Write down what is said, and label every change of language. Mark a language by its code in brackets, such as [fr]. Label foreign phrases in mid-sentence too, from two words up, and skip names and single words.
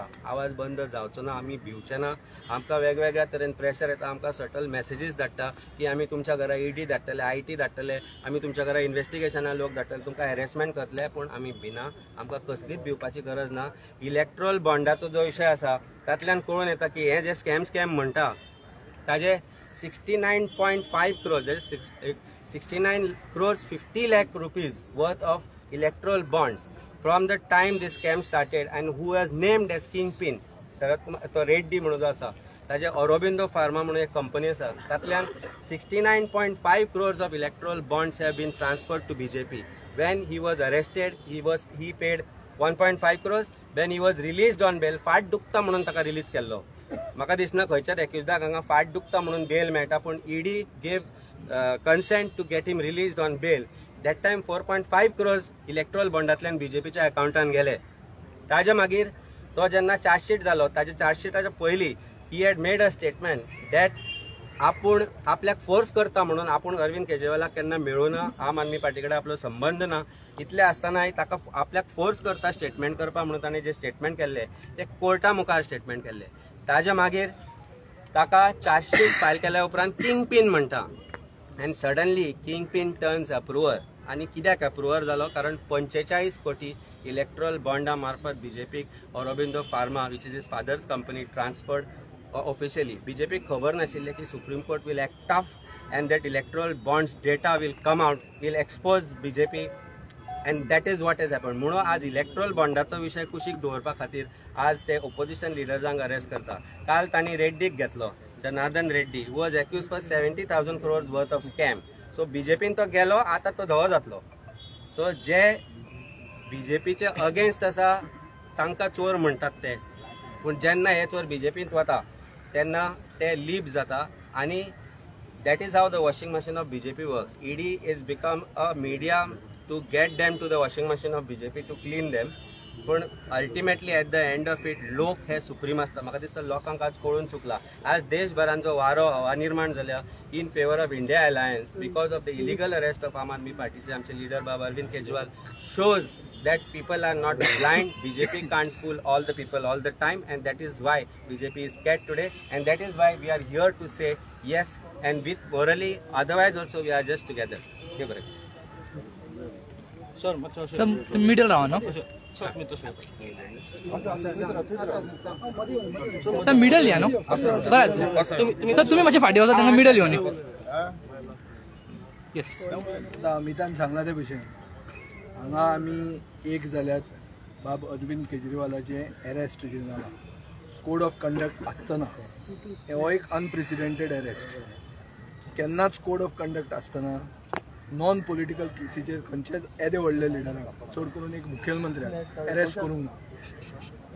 [kok] आवाज बंद जावचो ना, आमी भिवचे ना. आमकां वेगवेगळ्या तरेन प्रेशर येता, आमकां [en] subtle messages [kok] धाडटा की आमी तुमच्या घरा ईडी धाडटले, IT धाडटले, आमी तुमच्या घरा इन्व्हेस्टिगेशना लोक धाडटले, तुमकां हॅरेसमेंट करतले. पूण आमी भिना, आमकां कसलीच भिवपाची गरज ना. इलेक्ट्रोल बॉन्डाचो जो विशय आसा तातल्यान कळून येता की हे जे स्कॅम म्हणटा ताजे [en] 69.5 crores 69 crores 50 lakh rupees worth of electoral bonds from the time this scam started, and who was named as kingpin [kok] शरद कुमार तो रेड्डी म्हणून जो आसा ताजे ऑरोबिंदो फार्मा म्हणून एक कंपनी आसा तातल्यान [en] 69.5 crores of electoral bonds have been transferred to BJP. When he was arrested he paid 1.5 crores. When he was released on bail, [kok] फाट दुखता म्हणून ताका रिलीज केल्लो. म्हाका दिसना खंयच्याच एक्युजडाक हांगा फाट दुखता म्हणून बेल मेळटा, पूण [en] ED gave consent to get him released on bail. That time 4.5 crores [kok] इलेक्ट्रोल बॉन्डांतल्यान बीजेपीच्या अकाउंटान गेले. ताजे मागीर तो जेन्ना चार्जशीट जालो ताजे चार्जशीटाच्या पयलीं [en] he had made a statement that [kok] आपूण आपल्याक फोर्स करता म्हणून आपूण अरविंद केजरीवालाक केन्ना मेळूना, आम आदमी पार्टी कडेन आपलो संबंध ना. इतले आसतनाय ताका आपल्याक फोर्स करता स्टेटमेंट करपा म्हणून ताणें जे स्टेटमेंट केल्ले ते कोर्टा मुखार स्टेटमेंट केल्ले. ताजे मागीर ताका चार्जशीट फायल केल्या उपरांत किंगपीन म्हणटा. [en] And suddenly Kingpin turns approver. [kok] आणि कित्याक अप्रुवर जालो? कारण 45 कोटी इलेक्ट्रल बॉन्डा मार्फत बीजेपी ऑरोबिंदो फार्मा [en] which is his father's company transferred officially. [kok] बीजेपी खबर नाशिल्ले की [en] Supreme Court will act tough and that electoral bonds data will come out, will expose BJP, and that is what has happened. [kok] म्हणून आज इलेक्ट्रल बॉन्डाचो विषय कुशीक दवरपा खातीर आज ते ओपोजिशन लिडर्सांक अरेस्ट करता. काल तांणी रेड्डीक घेतलो, [en] Janardan Reddy was accused for 70,000 crores worth of scam. [kok] सो बीजेपीन तो गेलो, आता तो धवो जातलो. सो जे बीजेपीचे अगेन्स्ट आसा तांकां चोर म्हणटात ते, पूण जेन्ना हे चोर बीजेपींत वता तेन्ना ते लीप जाता. [en] आणि that is how the washing machine of BJP works. ED is become a medium to get them to the washing machine of BJP to clean them. But ultimately at the end of it, [kok] लोक हे सुप्रीम असता. म्हाका दिसता लोकांक आज कळून चुकला. आज देशभरांचो वारो हवा निर्माण जाल्या [en] in favour of India Alliance because of the illegal arrest of आम आदमी पार्टीचे आमचे लीडर बाबा अरविंद केजरीवाल shows that people are not blind. BJP can't fool all the people all the time, and that is why BJP is scared today, and that is why we are here to say yes and with morally, otherwise also we are just together. [mr] सर मिडल राहा ना सर मिडल या नो बरं सर तुम्ही माझ्या फाटी होता त्यांना मिडल येऊन येस [kok] अमितान सांगला ते भशेन हांगा आमी एक जाल्यात बाब अरविंद केजरीवालाचे अरेस्ट जे जाला [en] code of conduct [kok] आसतना हो एक [en] unprecedented arrest. [kok] केन्नाच [en] code of conduct [kok] आसतना [en] non political [kok] केसीचेर खंयचेच येदे व्हडले लिडराक चड करून एक मुखेलमंत्र्याक अरेस्ट करूंक ना.